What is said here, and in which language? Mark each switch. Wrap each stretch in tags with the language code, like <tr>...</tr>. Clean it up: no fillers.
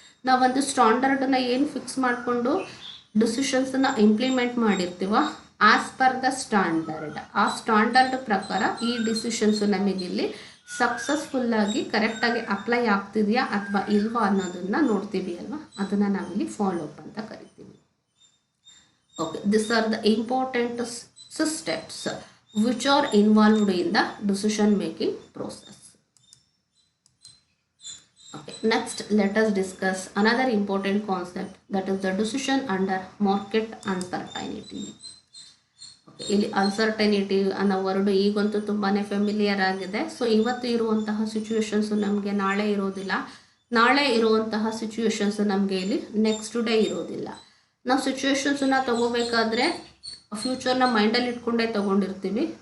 <kn>ನಾವೊಂದು ಸ್ಟ್ಯಾಂಡರ್ಡನ್ನು ಏನು ಫಿಕ್ಸ್ ಮಾಡಿಕೊಂಡು ಡಿಸಿಷನ್ಸನ್ನು implement ಮಾಡಿರ್ತೀವ</kn> <en>as per the standard,</en> <kn>ಆ ಸ್ಟ್ಯಾಂಡರ್ಡ್ ಪ್ರಕಾರ ಈ ಡಿಸಿಷನ್ಸು ನಮಗಿಲ್ಲಿ ಸಕ್ಸಸ್ಫುಲ್ಲಾಗಿ ಕರೆಕ್ಟಾಗಿ ಅಪ್ಲೈ ಆಗ್ತಿದೆಯಾ ಅಥವಾ ಇಲ್ವಾ ಅನ್ನೋದನ್ನು ನೋಡ್ತೀವಿ ಅಲ್ವಾ, ಅದನ್ನು ನಾವಿಲ್ಲಿ ಫಾಲೋ ಅಪ್ ಅಂತ ಕರಿತೀವಿ.</kn> <en>Okay, this are the important steps which are involved in the decision making process. Okay, next let us discuss another important concept, that is the decision under market uncertainty.</en> <kn>Okay, ಇಲ್ಲಿ ಅನ್ಸರ್ಟೈನಿಟಿ ಅನ್ನೋ word ಈಗಂತೂ ತುಂಬಾ familiar ಆಗಿದೆ. So ಇವತ್ತು ಇರುವಂತಹ situations ನಮಗೆ ನಾಳೆ ಇರೋದಿಲ್ಲ, ನಾಳೆ ಇರುವಂತಹ ಸಿಚುವೇಶನ್ಸು ನಮಗೆ ಇಲ್ಲಿ ನೆಕ್ಸ್ಟ್ ಡೇ ಇರೋದಿಲ್ಲ. ನಾವು ಸಿಚುವೇಶನ್ಸನ್ನ ತಗೋಬೇಕಾದ್ರೆ ಫ್ಯೂಚರ್ನ ಮೈಂಡಲ್ಲಿ ಇಟ್ಕೊಂಡೇ ತೊಗೊಂಡಿರ್ತೀವಿ.</kn>